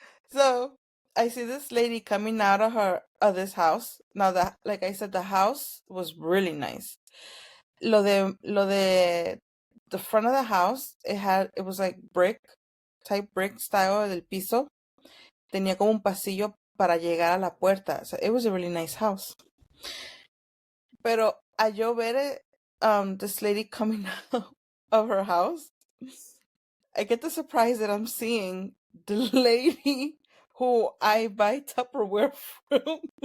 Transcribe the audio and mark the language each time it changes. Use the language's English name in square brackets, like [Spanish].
[English] So I see this lady coming out of this house. Now that, like I said, the house was really nice. [Spanish] Lo de [English] the front of the house, it was like brick style [Spanish] del piso. Tenía como un pasillo para llegar a la puerta. [English] So it was a really nice house. [Spanish] Pero a yo ver [English] this lady coming out of her house, I get the surprise that I'm seeing the lady who I buy Tupperware from.